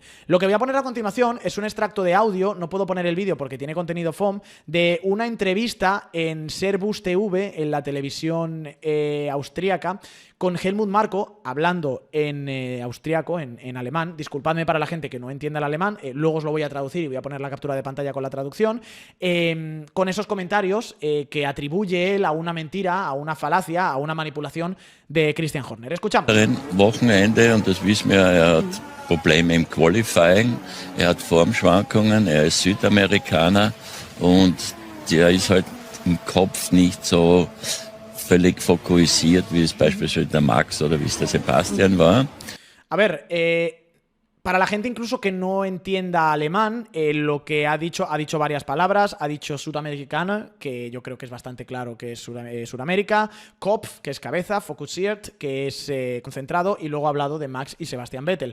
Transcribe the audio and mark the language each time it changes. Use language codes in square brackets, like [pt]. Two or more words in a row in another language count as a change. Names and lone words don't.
[es] Lo que voy a poner a continuación es un extracto de audio, no puedo poner el vídeo porque tiene contenido FOM, de una entrevista en Servus TV, en la televisión austríaca, con Helmut Marko hablando en austriaco, en alemán. Disculpadme para la gente que no entienda el alemán, luego os lo voy a traducir y voy a poner la captura de pantalla con la traducción, con esos comentarios que atribuye él a una mentira, a una falacia, a una manipulación de Christian Horner. Escuchamos. [de] Wochenende, und das wissen wir, hat Probleme im Qualifying, hat Formschwankungen, ist Südamerikaner und der ist halt im Kopf nicht so völlig fokussiert, wie es beispielsweise der Max oder wie es der Sebastian war. [es] A ver, para la gente incluso que no entienda alemán, lo que ha dicho varias palabras, ha dicho Sudamericana, que yo creo que es bastante claro que es Sudamérica, Kopf, que es cabeza, Fokussiert, que es concentrado, y luego ha hablado de Max y Sebastian Vettel.